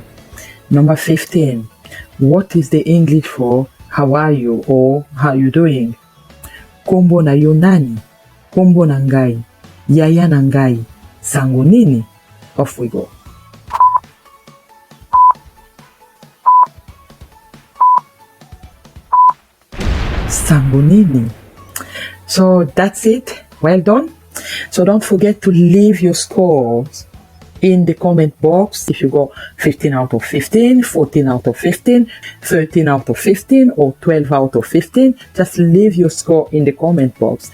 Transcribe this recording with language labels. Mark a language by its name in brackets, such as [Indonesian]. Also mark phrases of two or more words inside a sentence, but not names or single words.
[English] Number 15. What is the English for how are you or how you doing? [Lingala] Kombo na yo nani? Kombo nangai, yaya nangai, sango nini? [English] Off we go. [Lingala] Sango nini. [English] So that's it. Well done. So don't forget to leave your scores in the comment box. If you got 15 out of 15, 14 out of 15, 13 out of 15, or 12 out of 15, just leave your score in the comment box.